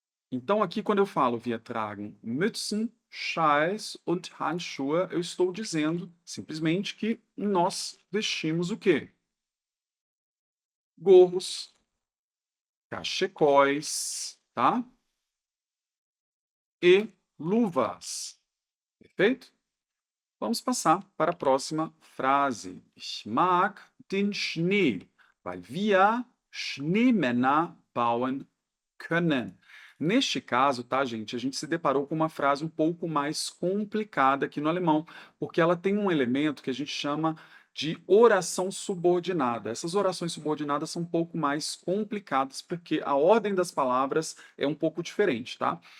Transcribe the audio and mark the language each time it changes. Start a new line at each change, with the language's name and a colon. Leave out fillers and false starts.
Portuguese: Então, aqui, quando eu falo
German: wir tragen Mützen, Schals und Handschuhe,
Portuguese: eu estou dizendo simplesmente que nós vestimos o quê? Gorros, cachecóis, tá? E luvas. Perfeito? Vamos passar para a próxima frase.
German: Ich mag den Schnee, weil wir Schneemänner bauen können.
Portuguese: Neste caso, tá, gente, a gente se deparou com uma frase um pouco mais complicada aqui no alemão, porque ela tem um elemento que a gente chama de oração subordinada. Essas orações subordinadas são um pouco mais complicadas, porque a ordem das palavras é um pouco diferente, tá?